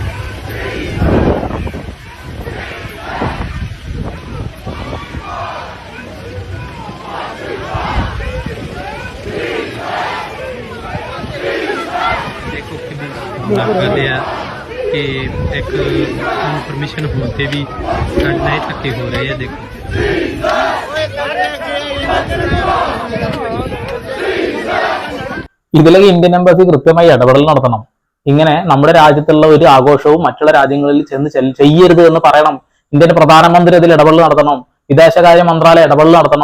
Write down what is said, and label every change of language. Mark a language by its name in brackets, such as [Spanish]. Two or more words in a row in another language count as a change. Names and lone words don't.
[Punjabi] ਕਰਦੇ ਆ ਕਿ ਇੱਕ ਪਰਮਿਸ਼ਨ ਹੋਣ ਤੇ ਵੀ ਸਾਡੇ ਨਾਲ ਧੱਕੇ ਹੋ ਰਹੇ ਆ। ਦੇਖੋ [Malayalam] ഇതിലേക്ക് ഇന്ത്യൻ എംബസി കൃത്യമായി ഇടപെടൽ നടത്തണം. ഇങ്ങനെ നമ്മുടെ രാജ്യത്തുള്ള ഒരു ആഘോഷവും മറ്റുള്ള രാജ്യങ്ങളിൽ ചെന്ന് ചെയ്യരുത് എന്ന് പറയണം. ഇന്ത്യൻ പ്രധാനമന്ത്രി അതിൽ ഇടപെടൽ നടത്തണം. വിദേശകാര്യ മന്ത്രാലയം ഇടപെടൽ നടത്തണം.